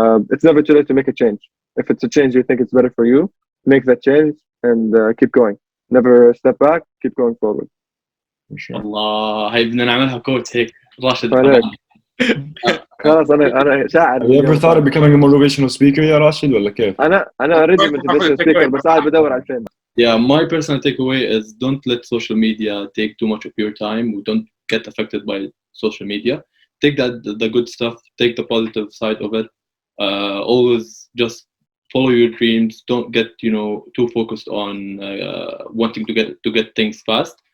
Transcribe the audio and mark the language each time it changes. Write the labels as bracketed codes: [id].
[en] It's never too late to make a change. If it's a change you think it's better for you, make that change and keep going. Never step back, keep going forward. [ar] والله هاي بدنا نعملها كوت هيك راشد. خلاص انا شاعر. [en] Have you ever thought of becoming a motivational speaker [ar] يا راشد ولا كيف؟ انا [en] already motivational speaker [ar] بس قاعد بدور على الفين. [en] Yeah, my personal takeaway is don't let social media take too much of your time. Don't get affected by social media. Take the good stuff, take the positive side of it. Always just follow your dreams. Don't get too focused on wanting to get things fast.